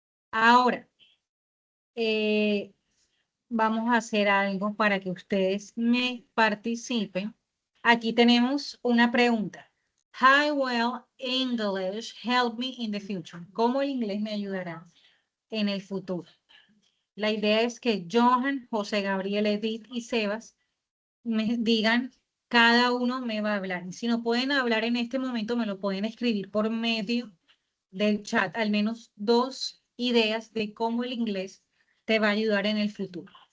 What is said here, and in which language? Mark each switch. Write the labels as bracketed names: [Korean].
[Spanish] Ahora, vamos a hacer algo para que ustedes me participen. Aquí tenemos una pregunta. [English] How will English help me in the future? [Spanish] ¿Cómo el inglés me ayudará en el futuro? La idea es que Johan, José Gabriel, Edith y Sebas me digan, cada uno me va a hablar. Y si no pueden hablar en este momento, me lo pueden escribir por medio del chat, al menos 2 ideas de cómo el inglés te va a ayudar en el futuro.